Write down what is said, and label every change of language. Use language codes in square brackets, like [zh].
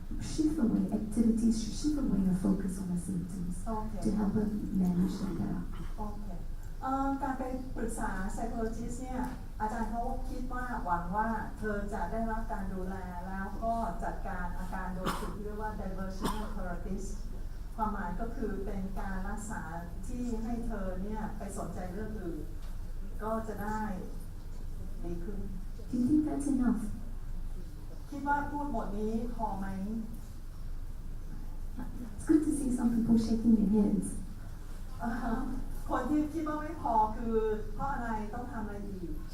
[en] shift away, activities to shift away your focus on the symptoms โอเค to help her manage them better. [th] โอเคการไปปรึกษา psychologist เนี่ยอาจารย์เขาคิดว่าหวังว่าเธอจะได้รับการดูแลแล้วก็จัดการอาการโดยสิ่งที่เรียกว่า diversional therapist ความหมายก็คือเป็นการรักษาที่ให้เธอเนี่ยไปสนใจเรื่องอื่นก็จะได้ดีขึ้น [en] Do you think that's enough? [th] คิดว่าพูดหมดนี้พอไหม [en] It's good to see some people shaking their heads. [th] คนที่คิดว่าไม่พอคือเพราะอะไรต้องทำอะไรอีก